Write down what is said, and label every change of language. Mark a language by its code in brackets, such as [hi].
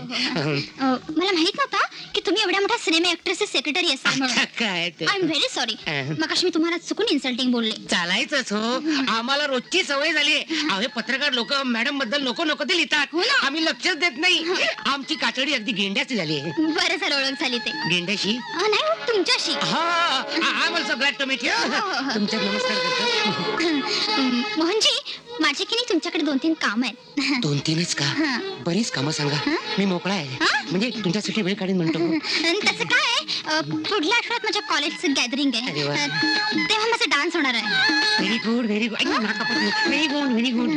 [mr] मला माहित नव्हता की तुम्ही एवढ्या मोठ्या सिनेमा ऍक्ट्रेसचे सेक्रेटरी असाल म्हणून. काय ते, [en] I am very sorry. [mr] मगाशी मी तुम्हाला चुकून इन्सल्टिंग बोलले. चालायचंच हो, आम्हाला रोजची सवय झाली. अहो हे पत्रकार लोक मॅडम बद्दल नको नको ते लिहितात. हो ना. आम्ही लक्षच देत नाही. आमची कातडी अगदी गेंड्याची झाली आहे. बरं झालं ओळख झाली ते. गेंड्याशी? नाही हो, तुमच्याशी. [en] हा, I am also glad to meet you. [mr] तुमच्या नमस्कार करतो. मोहनजी, माझे की नाही तुमच्याकडे 2-3 काम आहेत. 2-3च का? हा. बरीच कामं सांगा, मी मोकळा आहे. हा? म्हणजे तुमच्यासाठी वेळ काढून म्हणतो. आणि त्याचं काय आहे, पुढल्या आठवड्यात माझ्या कॉलेजचं गॅदरिंग अरे वा. आहे. तेव्हा माझा डान्स होणार आहे. [en] Very good very good. Very good very good.